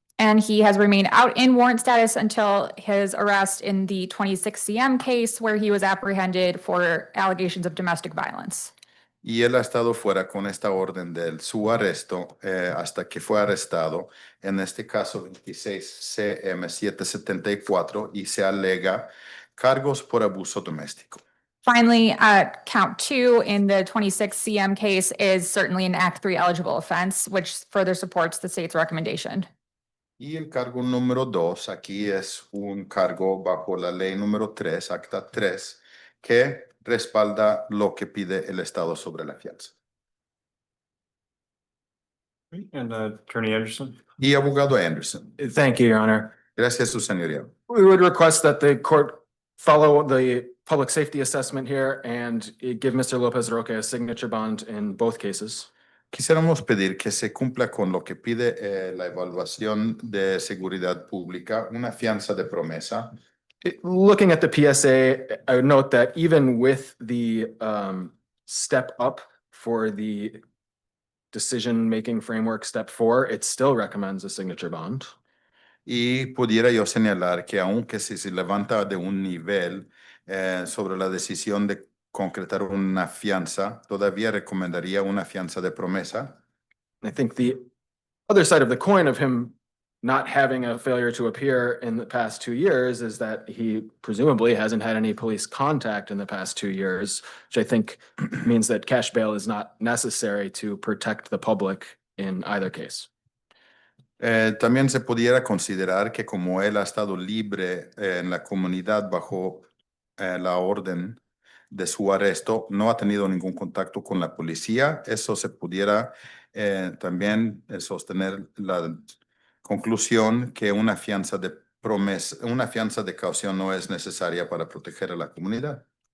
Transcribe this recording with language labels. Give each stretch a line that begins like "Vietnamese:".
English: And he has remained out in warrant status until his arrest in the 26 CM case where he was apprehended for allegations of domestic violence.
Spanish: Y él ha estado fuera con esta orden de su arresto hasta que fue arrestado, en este caso 26 CM 774, y se alega cargos por abuso doméstico.
English: Finally, count 2 in the 26 CM case is certainly an Act 3 eligible offense, which further supports the state's recommendation.
Spanish: Y el cargo número 2 aquí es un cargo bajo la ley número 3, acta 3, que respalda lo que pide el Estado sobre la fianza.
English: And Attorney Anderson?
Spanish: Y abogado Anderson.
English: Thank you, Your Honor.
Spanish: Gracias, su señoría.
English: We would request that the court follow the public safety assessment here and give Mr. Lopez Roque a signature bond in both cases.
Spanish: Quisiéramos pedir que se cumpla con lo que pide la evaluación de seguridad pública, una fianza de promesa.
English: Looking at the PSA, I would note that even with the step up for the decision-making framework step 4, it still recommends a signature bond.
Spanish: Y pudiera yo señalar que aunque si se levanta de un nivel sobre la decisión de concretar una fianza, todavía recomendaría una fianza de promesa.
English: I think the other side of the coin of him not having a failure to appear in the past 2 years is that he presumably hasn't had any police contact in the past 2 years, which I think means that cash bail is not necessary to protect the public in either case.
Spanish: También se pudiera considerar que como él ha estado libre en la comunidad bajo la orden de su arresto, no ha tenido ningún contacto con la policía, eso se pudiera también sostener la conclusión que una fianza de promesa, una fianza de caución no es necesaria para proteger a la comunidad.